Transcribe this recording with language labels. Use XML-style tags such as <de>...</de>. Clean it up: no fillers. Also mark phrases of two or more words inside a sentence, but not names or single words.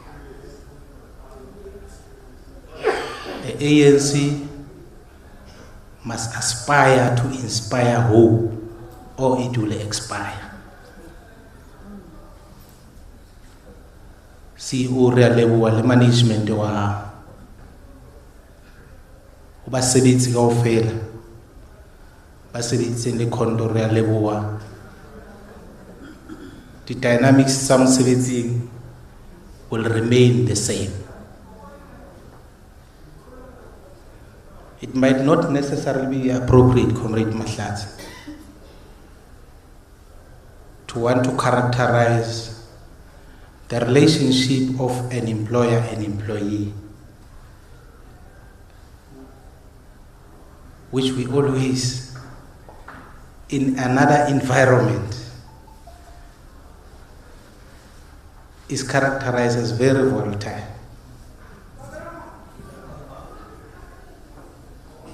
<en>The ANC must aspire to inspire hope, or it will expire.</en> <st>CEO re a leboha le management wa o ba sebetsi kaofela ba sebeditseng le Khanda re a leboha.</st> <en>The dynamics</en> <st>tsa mosebetsing</st> <en>will remain the same. It might not necessarily be appropriate, Comrade Mhlupheki, to want to characterize the relationship of an employer and employee, which we always, in another environment, is characterized as very volatile.</en>